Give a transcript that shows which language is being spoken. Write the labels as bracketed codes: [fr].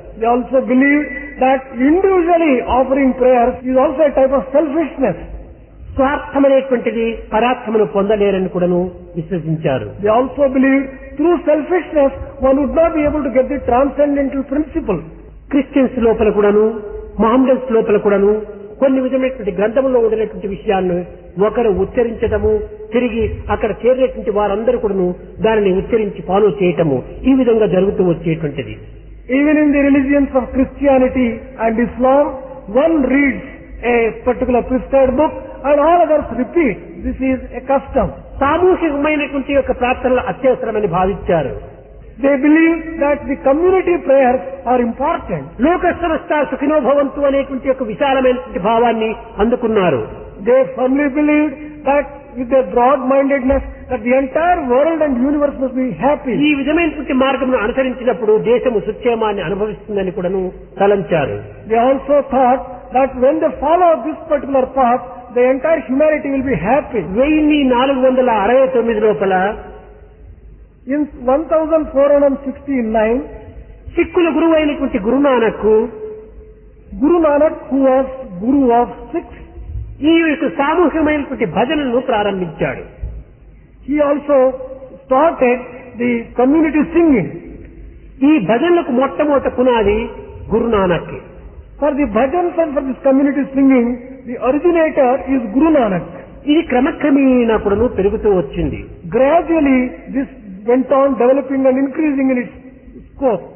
[en] They also believed that individually offering prayers is also a type of selfishness. [te] స్వార్థమనేటువంటిది పరార్థమును పొందలేరని కూడాను విశ్వసించారు. [en] They also believed through selfishness one would not be able to get the transcendental principle. [te] Christians లోపల కూడాను మహమ్మదన్స్ లోపల కూడాను కొన్ని విధమైనటువంటి గ్రంథంలో ఉండినటువంటి విషయాలను ఒకరు ఉచ్చరించటము, తిరిగి అక్కడ చేరినటువంటి వారందరూ కూడాను దానిని ఉచ్చరించి ఫాలో చేయటము, ఈ విధంగా జరుగుతూ వచ్చేటువంటిది. [en] Even in the religions of Christianity and Islam, one reads a particular prescribed book and all others repeat. This is a custom. [te] సామూహికమైనటువంటి యొక్క ప్రార్థనలు అత్యవసరమని భావించారు. [en] They believe that the community prayers are important. [sa] లోక సమస్త సుఖినో భవంతు [te] అనేటువంటి యొక్క విశాలమైనటువంటి భావాన్ని అందుకున్నారు. [en] They firmly believed that with their broad-mindedness that the entire world and universe must be happy. [te] ఈ విధమైనటువంటి మార్గమును అనుసరించినప్పుడు దేశము సుక్షేమాన్ని అనుభవిస్తుందని కూడాను తలంచారు. [en] They also thought that when they follow this particular path, the entire humanity will be happy. [te] 1469 లోపల [en] In 1469, [te] సిక్కుల గురువు అయినటువంటి Guru Nanak, [en] Guru Nanak, who was Guru of Sikhs, [te] ఈ యొక్క సామూహికమైనటువంటి భజనలను ప్రారంభించాడు. [en] he also started the community singing. [te] ఈ భజనలకు మొట్టమొదటి పునాది Guru Nanak. [en] For the bhajans and for this community singing, the originator is Guru Nanak. [te] ఇది క్రమక్రమేణా కూడాను పెరుగుతూ వచ్చింది. [en] Gradually, this went on developing and increasing in its scope.